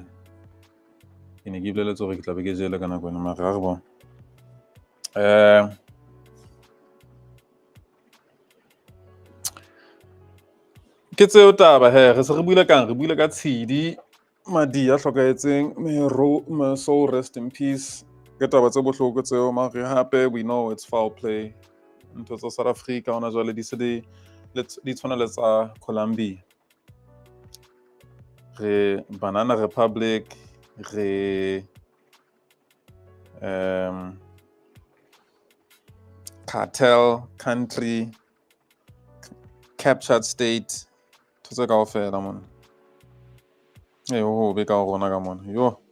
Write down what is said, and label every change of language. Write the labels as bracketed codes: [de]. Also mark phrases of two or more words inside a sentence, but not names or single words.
[st] Ke ne ke iboleletse gore ke tla be ke jele ka nako ena mara re bona. Ke tseo taba he re se re buile kang re buile ka tshedi madi a hlokahetseng [en] may soul rest in peace [st] ke taba tse bohloko tseo mare hape [en] we know it's foul play [st] ntho tsa South Africa hona jwale di se di tshwana le tsa Colombia re [en] Banana Republic [st] re [en] cartel country captured state [st] tse kaofela mona ho be ka rona ka mona yo